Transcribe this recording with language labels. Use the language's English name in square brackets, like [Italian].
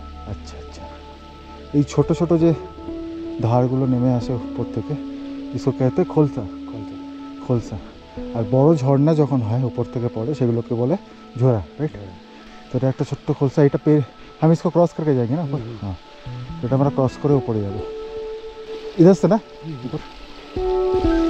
[Bangla] আচ্ছা আচ্ছা, এই ছোট ছোট যে ধারগুলো নেমে আসে উপর থেকে, [Hindi] इसको कहते हैं [Bangla] খোলসা। [Hindi] खलसा। [Bangla] খোলসা। আর বড় ঝর্ণা যখন হয় উপর থেকে পড়ে সেগুলোকে বলে ঝোড়া, রাইট? তো এটা একটা ছোট্ট খোলসা। এটা পেয়ে [Hindi] हम इसको क्रॉस करके जाएंगे ना ऊपर। [Bangla] हाँ, এটা আমরা ক্রস করে উপরে যাব। [Hindi] इधर से ना ऊपर।